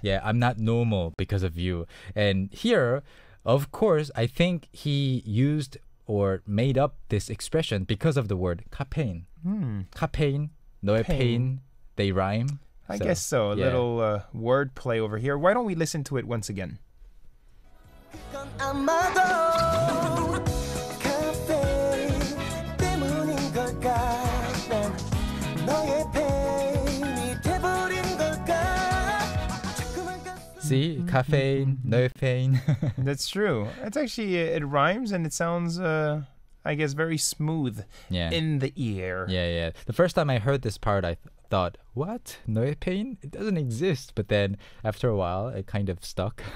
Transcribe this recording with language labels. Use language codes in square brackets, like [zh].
[en] Yeah, I'm not normal because of you. And here, of course, I think he used or made up this expression because of the word caffeine. Caffeine, 너의 pain, they rhyme. I guess so. A little word play over here. Why don't we listen to it once again? [ko] 그건 아마도 카페인 때문인 걸까 난 너의 페인이 돼버린 걸까 자꾸만 [en] See, caffeine, 너의 pain. That's true. It's actually, it rhymes and it sounds, I guess, very smooth in the ear. Yeah. The first time I heard this part, I thought, what? 너의 pain? It doesn't exist. But then after a while, it kind of stuck.